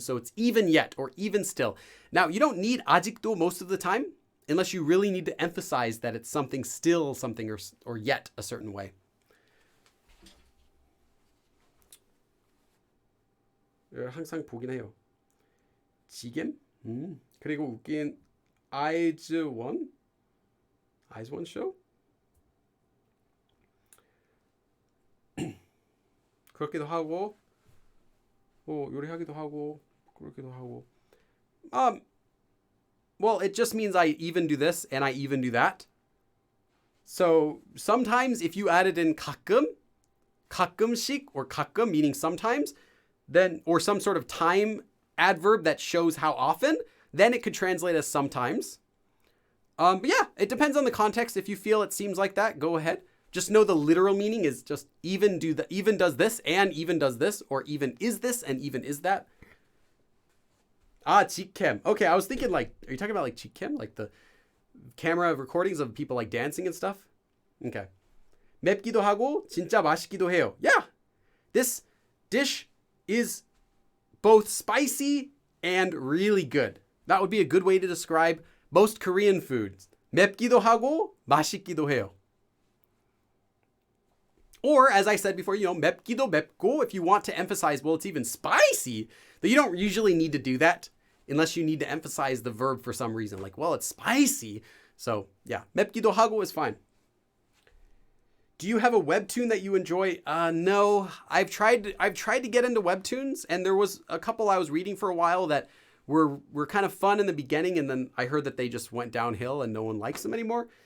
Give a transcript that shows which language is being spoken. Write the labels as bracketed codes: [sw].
[en] So it's even yet or even still. Now, you don't need 아직도 most of the time unless you really need to emphasize that it's something still something or yet a certain way. [ko] 항상 보긴 해요. 지겜? 그리고 웃긴 Eyes One show? 그렇기도 하고 요리하기도 하고 그렇기도 하고. [en] Well, it just means I even do this and I even do that. So sometimes if you added in [ko] 가끔, 가끔씩, [en] or 가끔 meaning sometimes, then or some sort of time adverb that shows how often, then it could translate as sometimes. But yeah, it depends on the context. If you feel it seems like that, go ahead. Just know the literal meaning is just even does this and even does this, or even is this and even is that. [ko] 직캠. [en] Okay, I was thinking like, are you talking about like 직캠? Like the camera recordings of people like dancing and stuff? Okay. [ko] 맵기도 하고 진짜 맛있기도 해요. [en] Yeah. This dish is both spicy and really good. That would be a good way to describe most Korean foods. [ko] 맵기도 하고 맛있기도 해요. [en] Or, as I said before, you know, [ko] 맵기도 맵고, [en] if you want to emphasize, well, it's even spicy, but you don't usually need to do that unless you need to emphasize the verb for some reason. Like, well, it's spicy. So, yeah, [ko] 맵기도 하고 [en] is fine. Do you have a webtoon that you enjoy? No, I've tried to get into webtoons, and there was a couple I was reading for a while that were kind of fun in the beginning, and then I heard that they just went downhill and no one likes them anymore.